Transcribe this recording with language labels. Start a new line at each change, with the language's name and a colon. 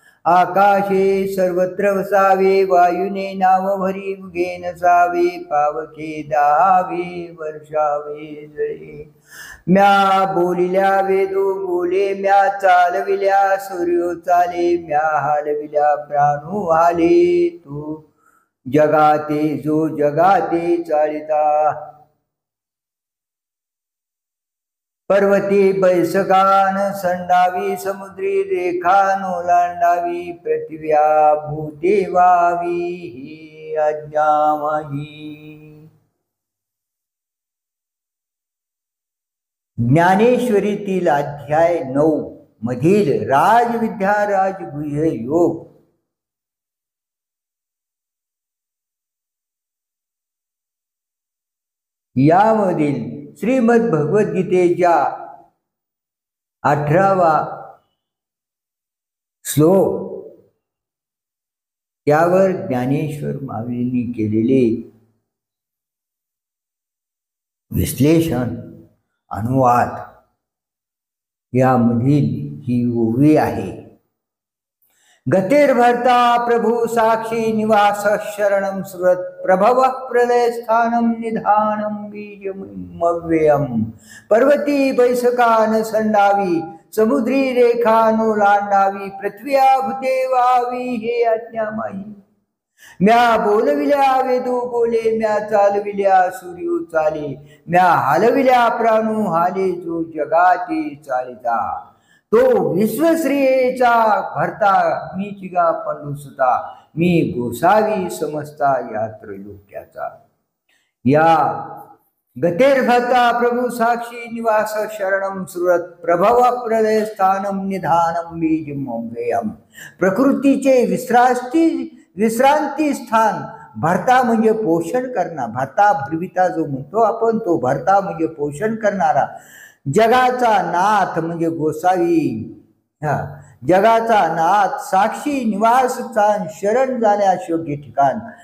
Marathi: आकाशे सर्वत्र वसावे, वायुने नाव भरी उगे नसावे, पावके दहावे वर्षावे जळे। म्या बोलिल्या वेदो बोले, म्या चालविल्या सूर्यो चाले, म्या हालविल्या प्राणू हाले, तो जगाते जो जगाते चालिता। पर्वती बैसगान संडावी, समुद्री रेखा नोलांडावी, पृथ्व्या भूते वावी ही आज्ञा माही। ज्ञानेश्वरीतील अध्याय 9 मधील राजविद्या राजगुह्य योग। यामधील श्रीमद भगवद्गीतेच्या 18वा श्लोक, त्यावर ज्ञानेश्वर माऊलींनी केलेले विश्लेषण अनुवाद यामधील ही ओवी आहे।
Sanskrit: गतिर्भर्ता प्रभु साक्षी निवास शरणं सुरत, प्रभव प्रलय स्थानं निधानं बीजमव्ययम्।
Marathi: पर्वती बैसकान संडावी, समुद्री रेखा नोलांडावी, पृथ्व्या भूते वावी हे आज्ञा माही। म्या बोलविल्या वेदो बोले, म्या चालविल्या सूर्यो चाले, म्या हालविल्या प्राणू हाले, जो जगाते चालिता। तो विश्वश्रेयेचा भरता, मी चिगा पंडुसुता, मी गोसावी समजता या त्रैलोक्याचा।
Sanskrit: या गतिर्भर्ता प्रभु साक्षी निवास शरणं सुरत, प्रभव प्रलय स्थानं निधानं बीजमव्ययम्।
Marathi: प्रकृतीचे विश्रांती स्थान, भरता म्हणजे पोषण करणार, भरता भरविता जो म्हणतो आपण, तो भरता म्हणजे पोषण करणारा। जगाचा नाथ म्हणजे गोसावी, जगाचा नाथ साक्षी निवास स्थान, शरण जाण्यास योग्य ठिकाण।